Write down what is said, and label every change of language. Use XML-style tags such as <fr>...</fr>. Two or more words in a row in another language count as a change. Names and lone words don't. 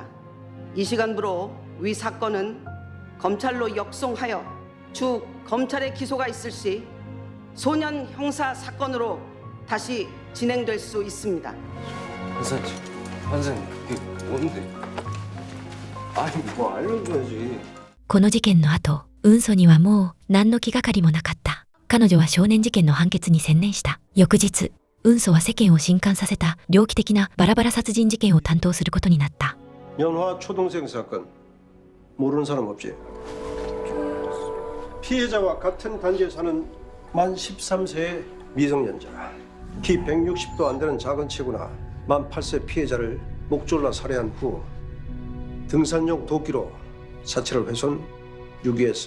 <ko>이 시간부로 위 사건은 검찰로 역송하여 추 검찰의 기소가 있을 시 소년 형사 사건으로 다시 진행될 수 있습니다. 판사님, 그게 뭔데? 아니, 뭐 알려줘야지.</ko> <ja>この事件の後、運送にはもう何の気がかりもなかった。彼女は少年事件の判決に専念した。翌日、運送は世間を震撼させた猟奇的なバラバラ殺人事件を担当することになった。</ja> <ko>연화 초동생 사건 모르는 사람 없지? 피해자와 같은 단지에 사는 만 13세의 미성년자, 키 160도 안 되는 작은 체구나 만 8세 피해자를 목졸라 살해한 후 등산용 도끼로 사체를 훼손, 유기했어.</ko>